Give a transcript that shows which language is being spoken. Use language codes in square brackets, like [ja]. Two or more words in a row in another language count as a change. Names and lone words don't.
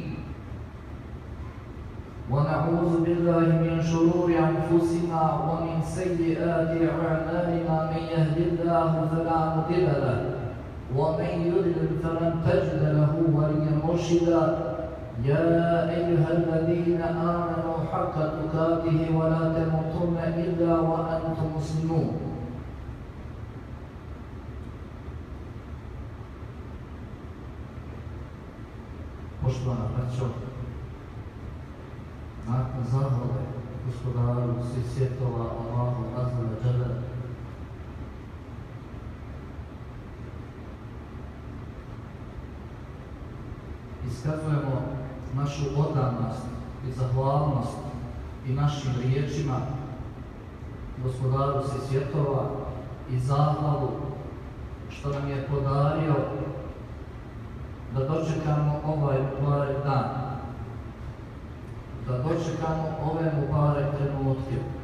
[ar] ونعوذ بالله من شرور أنفسنا ومن سيئات أعمالنا من يهد الله فلا مضل له ومن يضلل فلن تجد له وليا مرشدا يا أيها الذين آمنوا حق تقاته ولا تموتن إلا وأنتم مسلمون [bs] Poštovana braćo, nakon zahvale Gospodaru svih svjetova Allahu [ar] عز وجل, [bs] iskazujemo našu odanost i zahvalnost i našim riječima Gospodaru svih svjetova i zahvalu što nam je podario da dočekamo ovaj mubarek dan, da dočekamo ove mubarek trenutke.